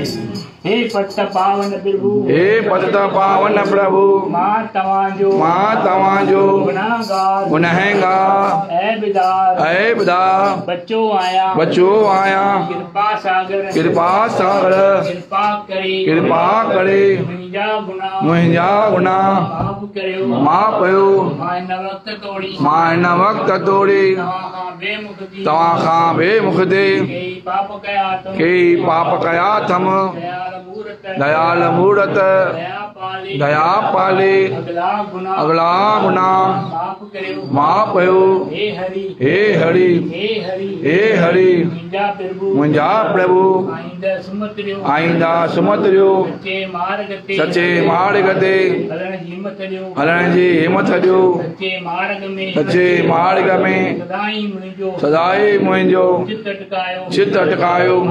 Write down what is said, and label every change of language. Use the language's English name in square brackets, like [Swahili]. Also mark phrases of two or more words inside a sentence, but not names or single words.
[Sindhi] हे पतित पावन प्रभु। हे पतित पावन प्रभु। मां तवांजो गुनहगार ऐ बिदार बच्चों आया कृपा सागर कृपा करे मुंहिंजा गुना माफ कयो। मां न वक्त तोड़ी तव्हां खां बेमुख दे। कई पाप कया थम दयाल मूरत दया पाले अगला गुना माफ कयो। हे हरि हे हरि मुंहिंजा प्रभु आईंदा सुमतिरियो। सचे मार्ग ते हलण जी हिमत ॾियो। सचे मार्ग में सदाई मुंहिंजो चित अटकायो।